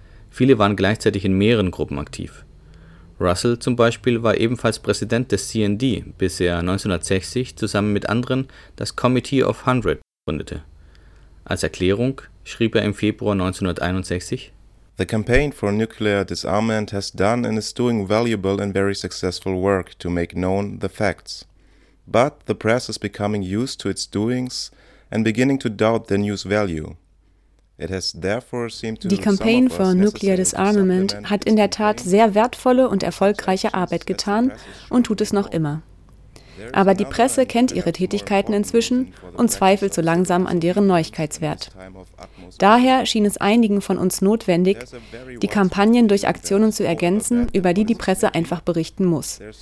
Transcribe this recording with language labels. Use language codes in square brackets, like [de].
[de] Viele waren gleichzeitig in mehreren Gruppen aktiv. Russell zum Beispiel war ebenfalls Präsident des CND, bis er 1960 zusammen mit anderen das Committee of 100 gründete. Als Erklärung schrieb er im Februar 1961: [en] "The campaign for nuclear disarmament has done and is doing valuable and very successful work to make known the facts. But the press is becoming used to its doings and beginning to doubt the news value. It has therefore seemed to [de] Die Campaign for Nuclear Disarmament hat in der Tat sehr wertvolle und erfolgreiche Arbeit getan und tut es noch immer. Aber die Presse kennt ihre Tätigkeiten inzwischen und zweifelt so langsam an deren Neuigkeitswert. Daher schien es einigen von uns notwendig, die Kampagnen durch Aktionen zu ergänzen, über die die Presse einfach berichten muss.